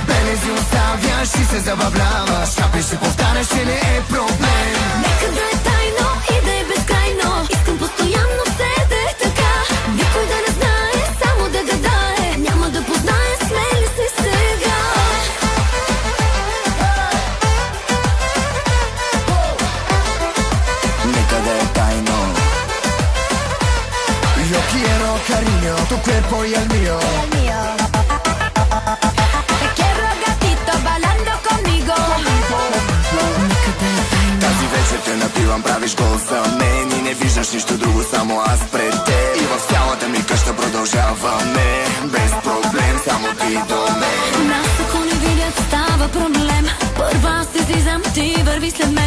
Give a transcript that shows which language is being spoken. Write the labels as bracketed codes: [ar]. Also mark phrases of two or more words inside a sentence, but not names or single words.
[bg] Белези оставяш и се забавляваш. Хапиш и повтаряш, че не е проблем. Нека да е тайно и да е безкрайно. Искам постоянно все да е така. Никой да не знае, само да гадае. Няма да познае, смели се сега. [sr] Neka da je tajno. [es] Io quiero cariño, tu cuerpo y el mío. Te quiero gatito bailando conmigo. [bg] Нека да е тайно. Тази вечер те напивам, правиш гол за мен. И не виждаш нищо друго, само аз пред теб. И в цялата ми къща продължаваме. Без проблем, само ти до мен. Нас ако не видят става проблем. Първа аз излизам, ти върви след мен.